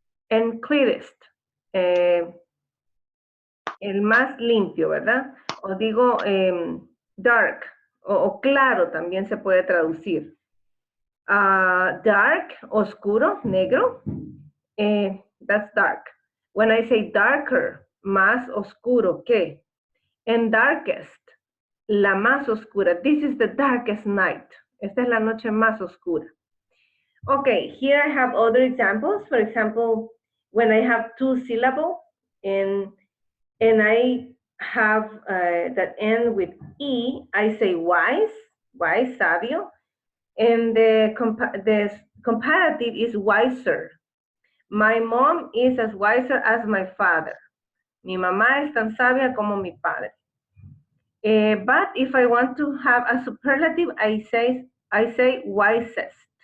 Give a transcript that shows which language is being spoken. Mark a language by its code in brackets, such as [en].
[es] And clearest, el más limpio, ¿verdad? O digo dark, o claro también se puede traducir. [en] Dark, oscuro, negro, that's dark. When I say darker, [es] más oscuro que, [en] and darkest, [es] la más oscura. [en] This is the darkest night. [es] Esta es la noche más oscura. [en] Okay, here I have other examples. For example, when I have two syllable and I have that end with E, I say wise, sabio, and the comparative is wiser. My mom is as wiser as my father. [es] Mi mamá es tan sabia como mi padre. [en] But if I want to have a superlative, I say wisest.